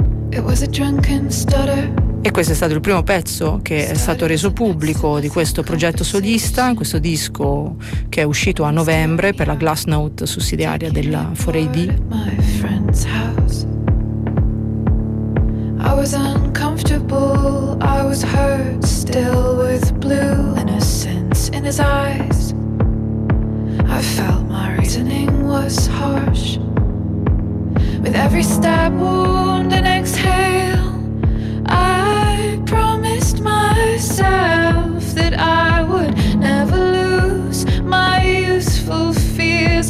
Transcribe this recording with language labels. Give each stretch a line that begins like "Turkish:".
English: It was a drunken stutter.
Italian: E questo è stato il primo pezzo che è stato reso pubblico di questo progetto solista, in questo disco che è uscito a novembre per la Glassnote sussidiaria della 4AD.
English: I was uncomfortable, I was hurt still with blue innocence in his eyes. I felt my reasoning was harsh. With every stab wound and exhale I promised myself that I would never lose my useful fears.